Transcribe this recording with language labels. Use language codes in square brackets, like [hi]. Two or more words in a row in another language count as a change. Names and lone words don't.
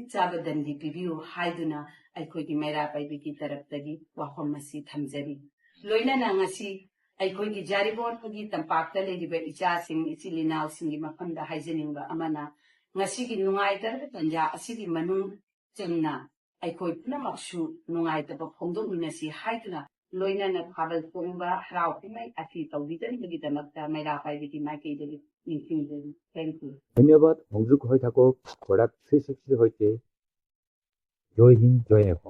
[mni] ꯆꯥꯕ ꯗꯟꯗꯤ ꯄꯤꯕꯤꯌꯨ ꯍꯥꯏꯗꯨꯅ ꯑꯩꯈꯣꯏꯒꯤ ꯃꯩꯔꯥ ꯄꯥꯏꯕꯤꯒꯤ ꯇꯔꯐꯇꯒꯤ ꯋꯥꯐꯝ ꯑꯁꯤ ꯊꯝꯖꯔꯤ ꯂꯣꯏꯅꯅ ꯉꯁꯤ ꯑꯩꯈꯣꯏꯒꯤ ꯖꯥꯔꯤꯕꯣꯟꯒꯤ ꯇꯝꯄꯥꯛꯇ ꯂꯩꯔꯤꯕ ꯏꯆꯥꯁꯤꯡ ꯏꯆꯤꯜ ꯏꯅꯥꯎꯁꯤꯡꯒꯤ ꯃꯐꯝꯗ ꯍꯥꯏꯖꯅꯤꯡꯕ ꯑꯃꯅ ꯉꯁꯤꯒꯤ ꯅꯨꯡꯉꯥꯏꯇꯔꯕ ꯇꯥꯟꯖꯥ ꯑꯁꯤꯒꯤ ꯃꯅꯨꯡ ꯆꯟꯅ ꯑꯩꯈꯣꯏ ꯄꯨꯝꯅꯃꯛꯁꯨ ꯅꯨꯡꯉꯥꯏꯇꯕ ꯐꯣꯡꯗꯣꯛꯃꯤꯟꯅꯁꯤ ꯍꯥꯏꯗꯨꯅ ꯂꯣꯏꯅꯅ ꯊꯥꯕꯜ ꯆꯣꯡꯕ ꯍꯔꯥꯎ ꯀꯨꯝꯍꯩ ꯑꯁꯤ ꯇꯧꯕꯤꯗꯅꯕꯒꯤꯗꯃꯛꯇ ꯃꯩꯔꯥ ꯄꯥꯏꯕꯤꯒꯤ ꯃꯥꯏꯀꯩꯗꯒꯤ ꯅꯤꯡꯁꯤꯡꯖꯔꯤ [en] thank you. [as] ধন্যবাদ। সংযোগ হৈ থাকক বৰাক 360 সৈতে। জয় হিন্দ, জয় অসম।